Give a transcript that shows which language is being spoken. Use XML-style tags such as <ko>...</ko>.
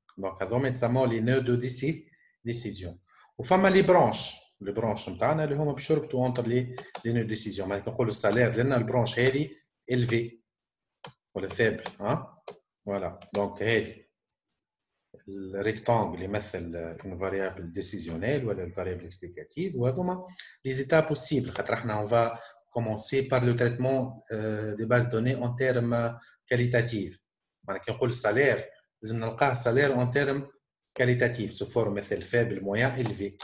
<fr>Donc</fr> <ar>هذوما يتسموا</ar> <fr>les nœuds de décision.</fr> <ar>وفما</ar> <fr>les branches</fr> <ar>نتاعنا اللي هما باش يربطوا</ar> <fr>entre les nœuds de décision.</fr> <ar>مثلا نقولوا السالير لنا البرانش هذه élevé ولا faible.</ar> <fr>Voilà. Donc هذه le rectangle</fr> <ar>يمثل</ar> <fr>une variable décisionnelle ou une variable explicative.</fr> <ar>وهذوما</ar> <fr>les états possibles. On va commencer par le traitement des bases de données en termes qualitatifs.</fr> <ar>معناها كي نقول السالير لازم نلقاه السالير</ar> <fr>en termes qualitatifs sous forme</fr> <ar>مثل</ar> <fr>faible, moyen, élevé.</fr>